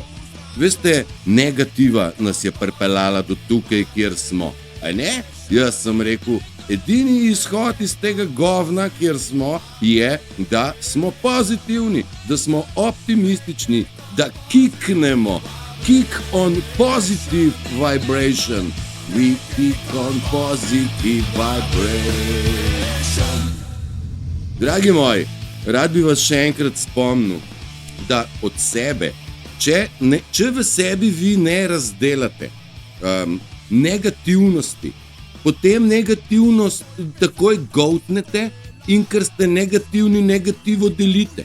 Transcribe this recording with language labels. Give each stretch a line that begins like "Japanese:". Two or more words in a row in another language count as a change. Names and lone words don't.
Slovenian: Veste, negativa nas je pripeljala do tukaj, kjer smo. A ne? Jaz sem rekel, edini izhod iz tega govna, kjer smo, je, da smo pozitivni, da smo optimistični, da kiknemo.
English: Kick on positive vibration. We kick on positive vibration.
Slovenian: Dragi moji, rad bi vas še enkrat spomnil, da od sebe, če v sebi vi ne razdelate negativnosti, potem negativnost takoj goltnete in ker ste negativni, negativo delite.